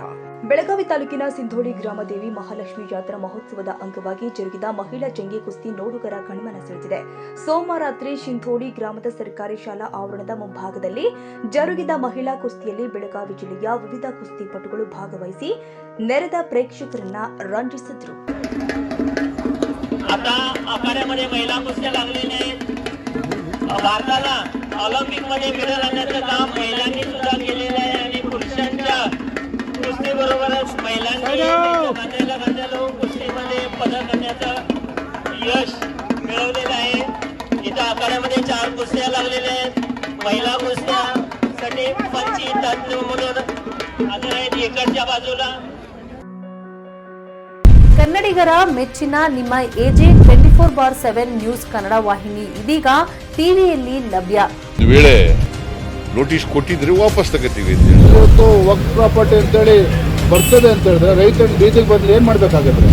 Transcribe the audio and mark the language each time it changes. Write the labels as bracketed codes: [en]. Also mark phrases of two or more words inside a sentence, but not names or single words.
[kn] ಬೆಳಗಾವಿ ತಾಲೂಕಿನ ಸಿಂಧೋಳಿ ಗ್ರಾಮ ದೇವಿ ಮಹಾಲಕ್ಷ್ಮಿ ಜಾತ್ರಾ ಮಹೋತ್ಸವದ ಅಂಗವಾಗಿ ಜರುಗಿದ ಮಹಿಳಾ ಜಂಗಿ ಕುಸ್ತಿ ನೋಡುಗರ ಗಮನ ಸೆಳೆದಿದೆ. ಸೋಮವಾರ ರಾತ್ರಿ ಸಿಂಧೋಳಿ ಗ್ರಾಮದ ಸರ್ಕಾರಿ ಶಾಲಾ ಆವರಣದ ಮುಂಭಾಗದಲ್ಲಿ ಜರುಗಿದ ಮಹಿಳಾ ಕುಸ್ತಿಯಲ್ಲಿ ಬೆಳಗಾವಿ ಜಿಲ್ಲೆಯ ವಿವಿಧ ಕುಸ್ತಿಪಟುಗಳು ಭಾಗವಹಿಸಿ ನೆರೆದ ಪ್ರೇಕ್ಷಕರನ್ನ ರಂಜಿಸಿದರು. [mr] भारताला ऑलिम्पिक मध्ये मेडल आणण्याचं काम महिलांनी सुद्धा केलेलं आहे आणि पुरुषांच्या कुस्ती बरोबरच महिलांनी खांद्याला कुस्तीमध्ये पदक आणण्याचं यश मिळवलेलं आहे. इथं आखाड्यामध्ये 4 कुस्त्या लागलेल्या आहेत. महिला कुस्त्यासाठी पंची तज्ञ म्हणून हजर आहेत इकडच्या बाजूला. [kn] ಕನ್ನಡಿಗರ ಮೆಚ್ಚಿನ ನಿಮ್ಮ ಎಜೆ 24/7 ನ್ಯೂಸ್ ಕನ್ನಡ ವಾಹಿನಿ ಇದೀಗ ಟಿವಿಯಲ್ಲಿ ಲಭ್ಯ. ವೇಳೆ ನೋಟಿಸ್ ಕೊಟ್ಟಿದ್ರೆ ವಾಪಸ್ ತಗೋತೀವಿ. ಇವತ್ತು ವಕ್ಫ್ ಪ್ರಾಪರ್ಟಿ ಅಂತೇಳಿ ಬರ್ತದೆ ಅಂತ ಹೇಳಿದ್ರೆ ರೈತರು ಬೀದಿಗೆ ಬಂದ್ರೆ ಏನ್ ಮಾಡ್ಬೇಕಾಗತ್ತೆ?